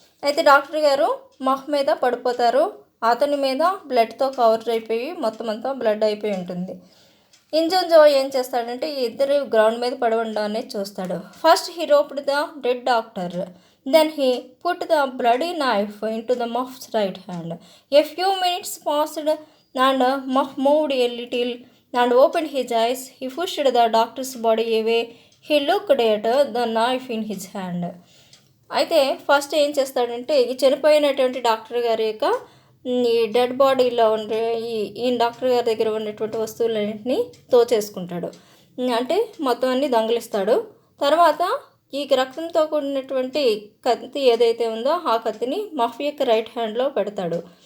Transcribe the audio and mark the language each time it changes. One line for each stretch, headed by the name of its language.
Telugu: అయితే డాక్టర్ గారు మఫ్ మీద పడిపోతారు. అతని మీద బ్లడ్తో కవర్ అయిపోయి మొత్తం అంతా బ్లడ్ అయిపోయి ఉంటుంది. ఇంజన్జో ఏం చేస్తాడంటే ఈ ఇద్దరు గ్రౌండ్ మీద పడి ఉండడం అనేది చూస్తాడు.
English: First he roped the dead doctor, then he put the bloody knife into the Muff's right hand. A few minutes passed and Muff moved a little and opened his eyes. He pushed the doctor's body away. He looked at the knife in his hand.
Telugu: అయితే first ఏం చేస్తాడంటే ఈ చనిపోయినటువంటి doctor గారి యొక్క ఈ dead బాడీలో ఉండే ఈ డాక్టర్ గారి దగ్గర ఉన్నటువంటి వస్తువులన్నింటినీ తోచేసుకుంటాడు. అంటే మొత్తం అన్నీ దొంగిలిస్తాడు. తర్వాత ఈ రక్తంతో కూడినటువంటి కత్తి ఏదైతే ఉందో ఆ కత్తిని మఫ్ యొక్క రైట్ హ్యాండ్లో పెడతాడు.